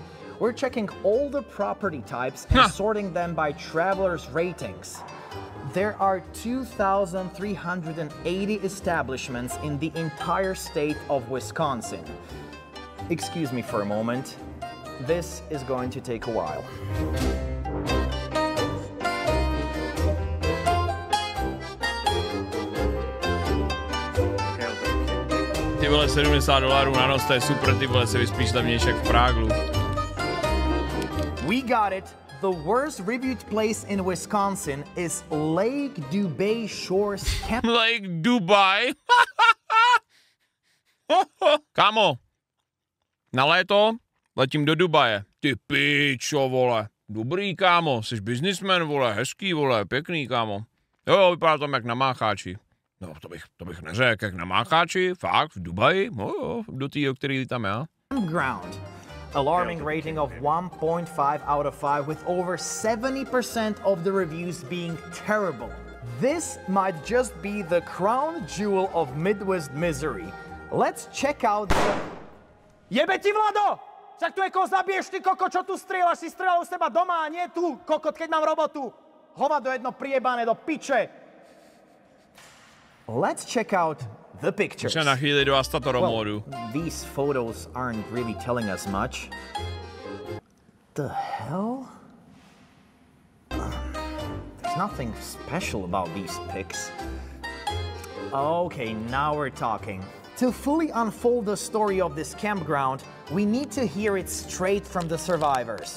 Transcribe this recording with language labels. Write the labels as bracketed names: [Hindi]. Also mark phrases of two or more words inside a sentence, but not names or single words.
[English] We're checking all the property types and sorting them by travelers' ratings. There are 2,380 establishments in the entire state of Wisconsin. Excuse me for a moment. This is going to take a while. [Czech] Ty vole, $70 na noc, to je super, ty vole, se vyspíš levnější jak v Práglu. [English] We got it. The worst reviewed place in Wisconsin is Lake Dubai Shores Camp. Lake Dubai. [Czech] Kámo, na léto letím do Dubaje. Ty pičo, vole. Dobrý, kámo, jsi businessman, vole, hezký, vole, pěkný, kámo. Jo, vypadá tam jak na Mácháči. No, to bych neřekl, jak na Mácháči, fakt, v Dubaji, no jo, do tý, o který tam já. [English] Ground. Alarming rating of 1.5 out of 5 with over 70% of the reviews being terrible. This might just be the crown jewel of Midwest misery. Let's check out the... [Slovak] Jebe ti, Vlado! Však tu koho zabiješ, ty koko, čo tu strieľaš? Si strieľal u seba doma a nie tu, kokot, keď mám robotu. Hovado jedno priebané do piče. [English] Let's check out the pictures. [Czech] Na chvíli do Astatoro módu. [English] These photos aren't really telling us much. The hell? There's nothing special about these pics. Okay, now we're talking. To fully unfold the story of this campground, we need to hear it straight from the survivors.